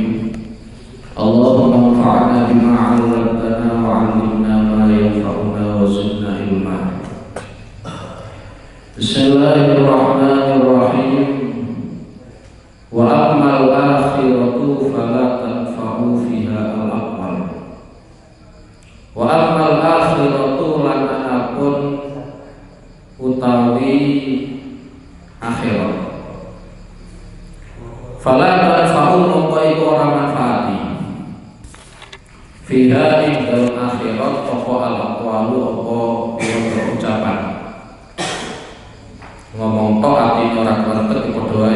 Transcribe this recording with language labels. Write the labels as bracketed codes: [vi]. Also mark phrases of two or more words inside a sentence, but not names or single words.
[ar] اللهم انفعنا بما علمتنا وعلمنا ما ينفعنا وزدنا علما. بسم الله الرحمن الرحيم. وأما الآخرة فلا تنفع فيها الأقوال. وأما الآخرة [jv] lan anapun utawi akhirat [ar] فلا تنفع [jv] mongko iku ora manfaati fiha ing dalem akhirat apa al-aqwalu apa pira-pira ucapan ngomong tok atine ora klethet padha wae.